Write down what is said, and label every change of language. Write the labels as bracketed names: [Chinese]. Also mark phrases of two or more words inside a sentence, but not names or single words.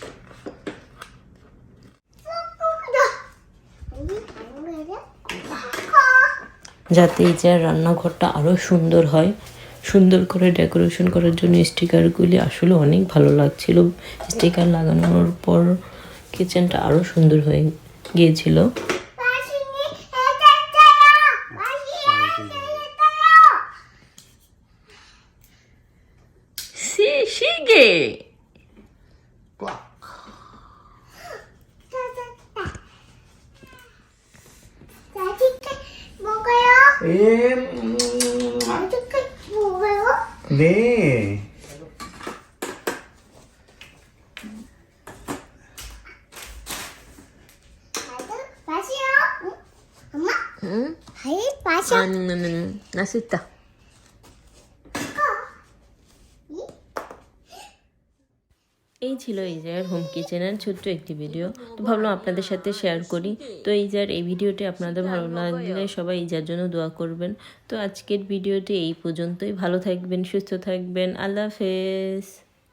[Bangla] যাতে এই যে রান্নাঘরটা আরও সুন্দর হয়, সুন্দর করে ডেকোরেশন করার জন্য স্টিকারগুলি আসলে অনেক ভালো লাগছিল। স্টিকার লাগানোর পর কিচেনটা আরও সুন্দর হয়ে গিয়েছিল। শিগে [Korean] 네. 맛이요? 엄마? 응? 아이, 맛이요? 맛있다. [Bangla] এই ছিল ইজার হোম কিচেনের ছোট্ট একটি ভিডিও। তো ভাবলাম আপনাদের সাথে শেয়ার করি। তো ইজার এই ভিডিওটি আপনাদের ভালো লাগলে সবাই ইজার জন্য দোয়া করবেন। তো আজকের ভিডিওটি এই পর্যন্তই। ভালো থাকবেন, সুস্থ থাকবেন। আল্লাহ হাফেজ।